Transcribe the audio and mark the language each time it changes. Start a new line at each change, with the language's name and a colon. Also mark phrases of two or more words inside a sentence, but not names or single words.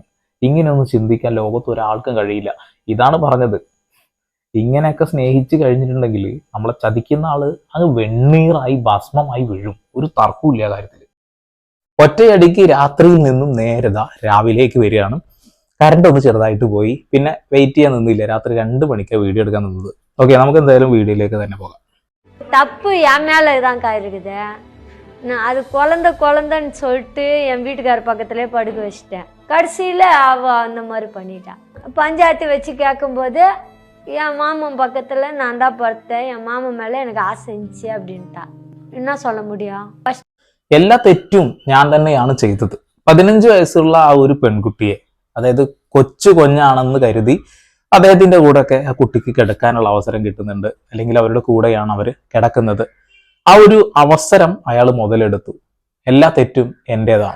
Malayalam: ഇങ്ങനെയൊന്നും ചിന്തിക്കാൻ ലോകത്ത് ഒരാൾക്കും കഴിയില്ല. ഇതാണ് പറഞ്ഞത്, ഇങ്ങനെയൊക്കെ സ്നേഹിച്ചു കഴിഞ്ഞിട്ടുണ്ടെങ്കിൽ നമ്മളെ ചതിക്കുന്ന ആള് അങ്ങ് വെണ്ണീറായി ഭസ്മമായി വീഴും. ഒരു തർക്കമില്ല കാര്യത്തിൽ. ഒറ്റയടിക്ക് രാത്രിയിൽ നിന്നും നേരത രാവിലേക്ക് വരികയാണ്. കറണ്ട് ഒന്ന് ചെറുതായിട്ട് പോയി, പിന്നെ വെയിറ്റ് ചെയ്യാൻ നിന്നില്ല. രാത്രി 2 മണിക്കാണ് വീഡിയോ എടുക്കാൻ നിന്നത്. ഓക്കെ, നമുക്ക് എന്തായാലും വീഡിയോയിലേക്ക് തന്നെ പോകാം.
Tamil: தப்பு என் மேலதான்க்கா இருக்குது. நான் அது குழந்தைன்னு சொல்லிட்டு என் வீட்டுக்கார பக்கத்துலேயே படுக்க வச்சுட்டேன். கடைசியில் அவள் அந்த மாதிரி பண்ணிட்டான். பஞ்சாயத்து வச்சு கேட்கும்போது என் மாமன் பக்கத்தில் நான் தான் படுத்தேன், என் மாமன் மேலே எனக்கு ஆசை இருந்துச்சு அப்படின்ட்டா. என்ன சொல்ல முடியும்?
Malayalam: എല്ലാ തെറ്റും ഞാൻ തന്നെയാണ് ചെയ്തത്. 15 വയസ്സുള്ള ആ ഒരു പെൺകുട്ടിയെ, അതായത് കൊച്ചു കൊഞ്ഞാണെന്ന് കരുതി അദ്ദേഹത്തിന്റെ കൂടെയൊക്കെ ആ കുട്ടിക്ക് കിടക്കാനുള്ള അവസരം കിട്ടുന്നുണ്ട്, അല്ലെങ്കിൽ അവരുടെ കൂടെയാണ് അവർ കിടക്കുന്നത്. ആ ഒരു അവസരം അയാൾ മുതലെടുത്തു. എല്ലാ തെറ്റും എൻ്റെതാണ്.